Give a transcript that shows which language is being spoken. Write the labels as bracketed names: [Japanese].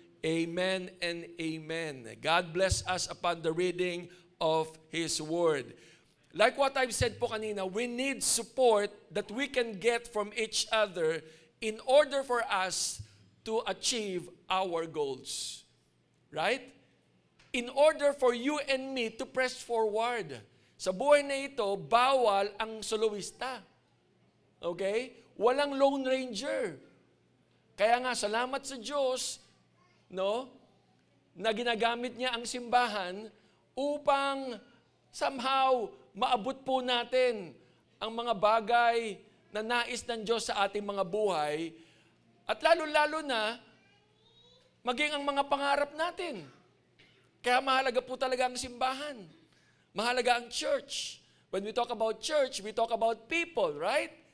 [English] Amen and amen. God bless us upon the reading of his word. Like what I've said [Filipino] po kanina, [English] we need support that we can get from each other in order for us to achieve our goals. Right? In order for you and me to press forward. [Filipino] Sa buhay na ito, bawal ang soloista. Okay? Walang Lone Ranger. Kaya nga, salamat sa Diyos, no, na ginagamit niya ang simbahan upang somehow maabot po natin ang mga bagay na nais ng Diyos sa ating mga buhay at lalo-lalo na maging ang mga pangarap natin. Kaya mahalaga po talaga ang simbahan. Mahalaga ang church. [English] When we talk about church, we talk about people, right?